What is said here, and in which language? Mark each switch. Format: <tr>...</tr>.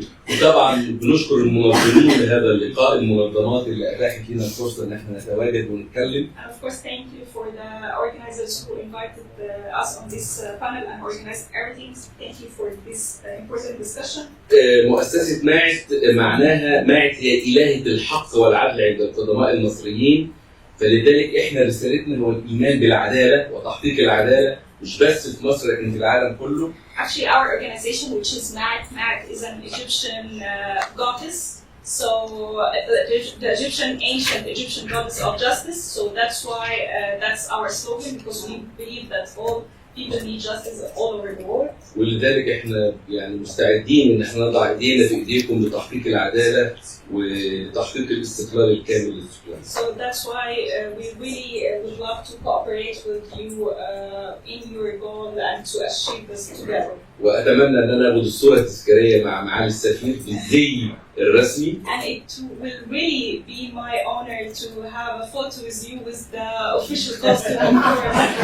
<ar>وطبعا بنشكر المنظمين لهذا اللقاء، المنظمات اللي اتاحت لنا الفرصه ان احنا نتواجد ونتكلم.</ar> <en>And of course, thank you for the organizers who invited us on this panel and organized everything. Thank you for this important discussion.</en> <ar>مؤسسة معت معناها معت هي إلهة الحق والعدل عند القدماء المصريين، فلذلك احنا رسالتنا هو الإيمان بالعدالة وتحقيق العدالة مش بس في مصر لكن في العالم كله.</ar> <en>Actually, our organization, which is Ma'at is an Egyptian goddess. So the ancient Egyptian goddess of justice. So that's why that's our slogan, because we believe that all people need justice all over the world.</en> <ar>ولذلك احنا يعني مستعدين ان احنا نضع ايدينا في ايديكم لتحقيق العداله ولتحقيق الاستقلال الكامل للسكان.</ar> <en>So that's why we really would love to cooperate with you in your goal and to achieve this together.</en> <ar>واتمنى ان انا اخد الصوره التذكاريه مع معالي السفير بالزي الرسمي.</ar> <en>And it will really be my honor to have a photo with you with the official costume of yours.</en>